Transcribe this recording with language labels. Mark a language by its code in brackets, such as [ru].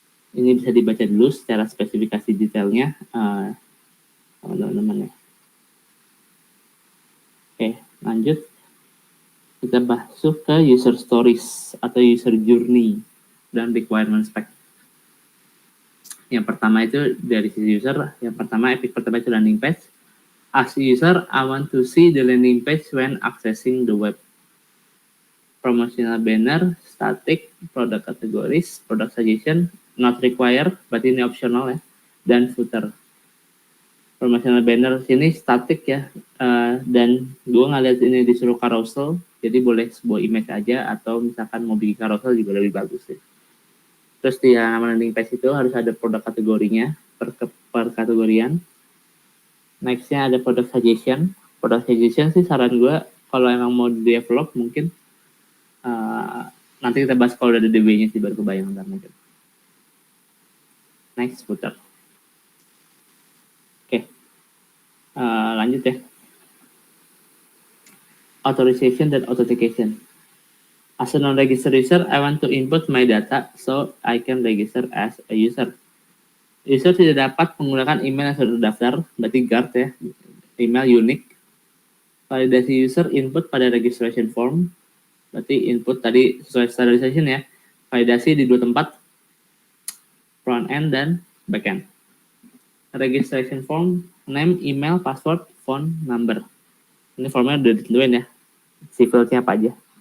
[id] Ini bisa dibaca dulu secara spesifikasi detailnya teman-teman ya. Oke, lanjut. Kita masuk ke user stories atau user journey dan requirement spec. Yang pertama itu dari sisi user, yang pertama epic pertama itu landing page. [en] As user, I want to see the landing page when accessing the web. Promotional banner, static, product categories, product suggestion, not required, [id] berarti ini optional ya, [en] dan footer. [id] Promotional banner sini static ya, dan gue ngeliat ini disuruh carousel, jadi boleh sebuah image aja atau misalkan mau bikin carousel juga lebih bagus ya. Terus di halaman landing page itu harus ada produk kategorinya per kategorian. Nextnya ada product suggestion. Product suggestion sih saran gue kalau emang mau develop mungkin nanti kita bahas kalau udah ada DB-nya sih baru kebayang ntar mungkin. [en] Next footer. [id] Oke. Lanjut ya. [en] Authorization dan authentication. As a non-registered user, I want to input my data so I can register as a user. [id] User tidak dapat menggunakan email yang sudah terdaftar, berarti GUARD ya, email unique. Validasi user input pada registration form, berarti input tadi sesuai standardization ya. Validasi di dua tempat, front end dan back end. [en] Registration form, name, email, password, phone, number. [id] Ini formnya udah ditentuin ya, sifilnya apa aja.